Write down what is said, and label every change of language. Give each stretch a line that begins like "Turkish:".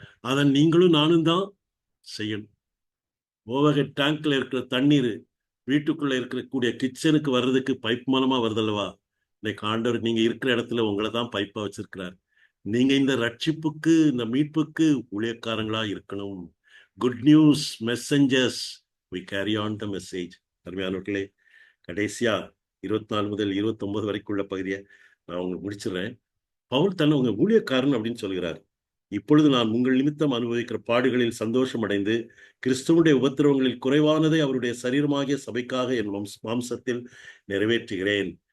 Tamil: அதை நீங்களும் நானும் தான் செய்யணும். ஓவர்ஹெட் டேங்க்ல இருக்கிற தண்ணீர் வீட்டுக்குள்ள இருக்கக்கூடிய கிச்சனுக்கு வர்றதுக்கு பைப் மூலமா வருதல்லவா? இன்னைக்கு ஆண்டவர் நீங்க இருக்கிற இடத்துல உங்களை தான் பைப்பா வச்சிருக்கிறார். நீங்க இந்த ரட்சிப்புக்கு, இந்த மீட்புக்கு ஊழியக்காரங்களா இருக்கணும்.
English: Good news messengers, we carry on the message.
Tamil: அருமையானவர்களே, கடைசியா 24 முதல் 29 வரைக்கும் உள்ள பகுதியை நான் உங்களுக்கு முடிச்சிடுறேன். பவுல் தன்னை உங்க ஊழியக்காரன் அப்படின்னு சொல்கிறார். இப்பொழுது நான் உங்கள் நிமித்தம் அனுபவிக்கிற பாடுகளில் சந்தோஷம் அடைந்து கிறிஸ்துவனுடைய உபத்திரவங்களில் குறைவானதை அவருடைய சரீரமாகிய சபைக்காக என் மாம்சத்தில் நிறைவேற்றுகிறேன்.